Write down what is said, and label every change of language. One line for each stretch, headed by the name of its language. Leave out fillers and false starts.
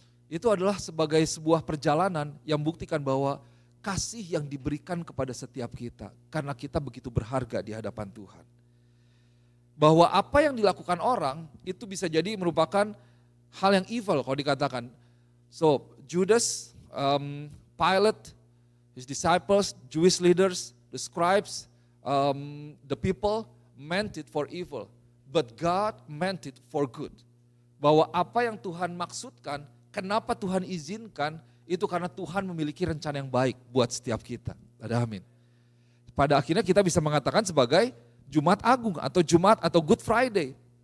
Indonesian: Itu adalah sebagai sebuah perjalanan yang buktikan bahwa kasih yang diberikan kepada setiap kita, karena kita begitu berharga di hadapan Tuhan. Bahwa apa yang dilakukan orang itu bisa jadi merupakan hal yang evil kalau dikatakan.
English: So Judas, Pilate, his disciples, Jewish leaders, the scribes, the people meant it for evil, but God meant it for good.
Indonesian: Bahwa apa yang Tuhan maksudkan, kenapa Tuhan izinkan, itu karena Tuhan memiliki rencana yang baik buat setiap kita. Ada amin. Pada akhirnya kita bisa mengatakan sebagai Jumat Agung atau Jumat atau Good Friday.